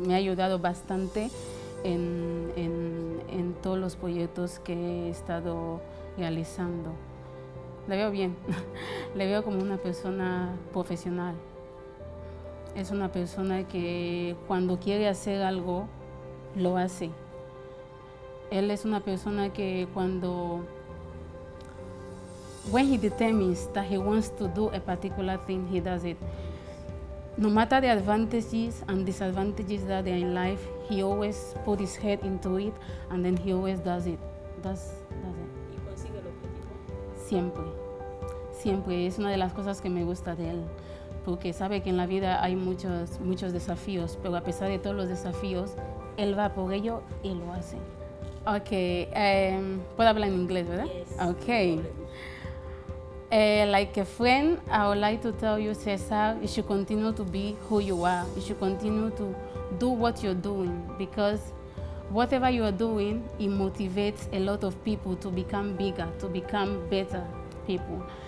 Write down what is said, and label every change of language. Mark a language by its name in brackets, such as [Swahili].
[Spanish] Me ha ayudado bastante en todos los proyectos que he estado realizando. Le veo bien, le veo como una persona profesional. Es una persona que cuando quiere hacer algo, lo hace. Él es una persona que [English] when he determines that he wants to do a particular thing, he does it. No matter the advantages and disadvantages that there are in life, he always put his head into it and then he always does it. Does it. [Spanish] ¿Y consigue el objetivo? Siempre, siempre. Es una de las cosas que me gusta de él, porque sabe que en la vida hay muchos desafíos, pero a pesar de todos los desafíos, él va por ello y lo hace. Okay, puedo hablar en inglés, ¿verdad? [English] Yes. Okay. Like a friend, I would like to tell you, Cesar, you should continue to be who you are. You should continue to do what you're doing, because whatever you are doing, it motivates a lot of people to become bigger, to become better people.